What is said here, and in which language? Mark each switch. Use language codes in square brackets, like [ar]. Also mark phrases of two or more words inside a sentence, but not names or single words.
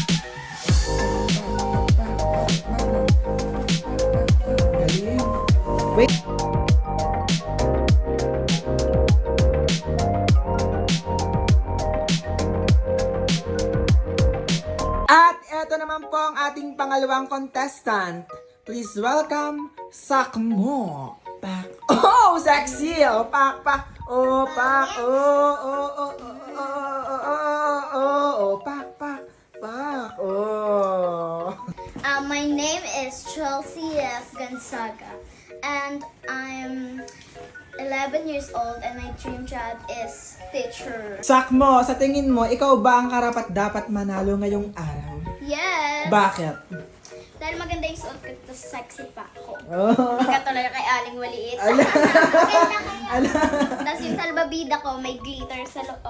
[tl] Galing. Wait. At eto naman po ang ating pangalawang contestant. [en] Please welcome Sakmo. Pak. Oh, sexy. Pak, pak. Pak. Pak, pak. Pak. My name is Chelsea F. Gonzaga, and I'm 11 years old, and my dream job is teacher. [tl] Sakmo, sa tingin mo, ikaw ba ang karapat dapat manalo ngayong araw? [en] Yes! [tl] Bakit? Dahil maganda yung suot ko, tapos sexy pa ako. Oh. Hindi ka tulad kay Aling Maliit. Ala. Ala. Tapos yung salbabida ko, may glitter sa loob.